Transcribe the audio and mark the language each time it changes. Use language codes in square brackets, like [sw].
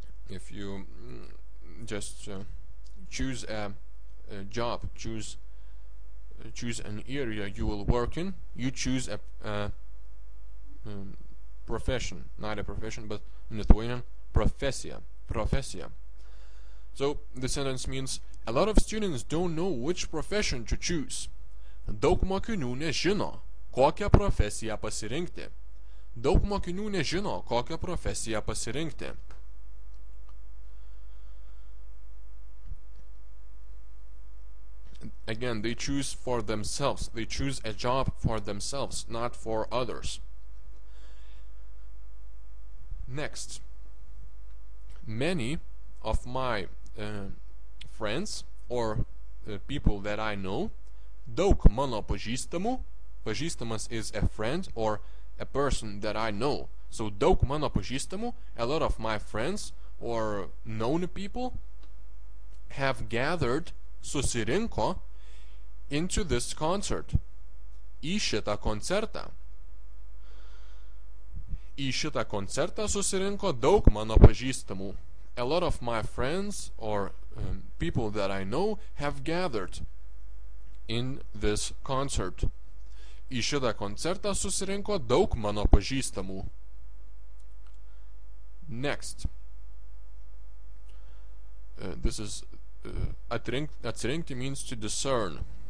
[en] If you just choose a job, choose an area you will work in, you choose a profession, not a profession, but in Lithuanian, profesija. So the sentence means a lot of students don't know which profession to choose. [lt] Daug mokinių nežino, kokią profesiją pasirinkti. Daug mokinių nežino, kokią profesiją pasirinkti. [en] Again, they choose for themselves. They choose a job for themselves, not for others. Next, many of my friends or people that I know, [lt] daug mano pažįstamų, [en] pažįstamas is a friend or a person that I know, so daug mano pažįstamų, a lot of my friends or known people have gathered, [lt] susirinko [en] into this concert, [lt] į šitą koncertą. Į šitą koncertą susirinko daug mano pažįstamų. [en] A lot of my friends or people that I know have gathered in this concert. [lt] Į šitą koncertą susirinko daug mano pažįstamų. [en] Next. This is atsirinkti means to discern.